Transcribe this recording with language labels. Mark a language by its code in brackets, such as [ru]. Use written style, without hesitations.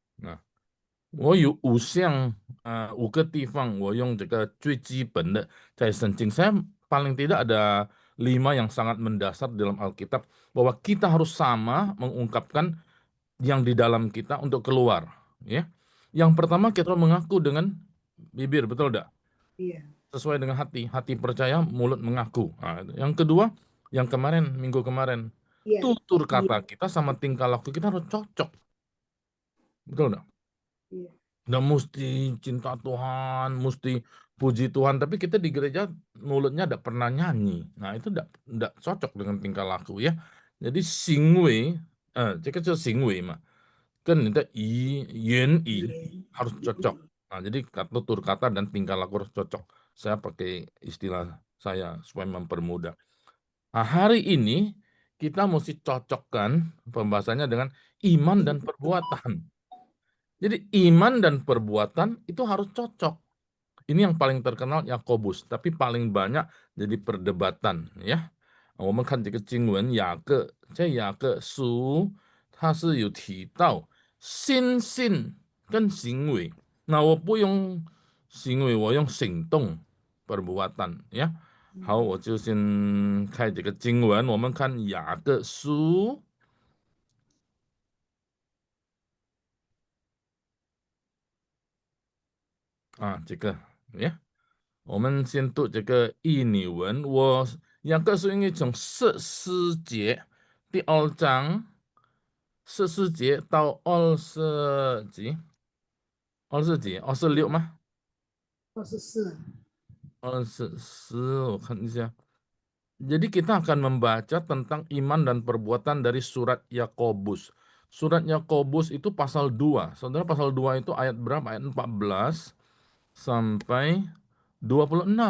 [zh] Nah, 我有5项5个地方，我用这个最基本的在圣经。 [id] Saya paling tidak ada 5 yang sangat mendasar dalam Alkitab bahwa kita harus sama mengungkapkan yang di dalam kita untuk keluar, ya. Yang pertama kita mengaku dengan bibir, betul enggak? Iya. Sesuai dengan hati percaya, mulut mengaku. Nah, yang kedua, yang minggu kemarin, Iya. tutur kata kita sama tingkah laku kita harus cocok. Betul enggak? Iya. Nggak mesti cinta Tuhan, mesti puji Tuhan, tapi kita di gereja mulutnya tidak pernah nyanyi. Nah, itu tidak cocok dengan tingkah laku ya. [zh] Jadi 行为，这个就是行为嘛，跟你的言语 [id] harus cocok. Nah, jadi tutur kata dan tingkah laku harus cocok. Saya pakai istilah saya supaya mempermudah. Nah, hari ini kita mesti cocokkan pembahasannya dengan iman dan perbuatan. Jadi iman dan perbuatan itu harus cocok. Ini yang paling terkenal Yakobus, tapi paling banyak jadi perdebatan ya. [zh] 我们看这个经文，雅各书它是有提到心性跟行为。那我不用行为，我用行动 [id] perbuatan [zh] 呀。好，我就先开这个经文，我们看雅各书。这个呀，我们先读这个印尼文。雅各书应该从14节第2章14节到20节，24节，26吗 24。 24，我看一下。 [id] Jadi kita akan membaca tentang iman dan perbuatan dari surat Yakobus. Surat Yakobus itu pasal 2. Saudara, pasal 2 itu ayat berapa? Ayat 14 sampai 26.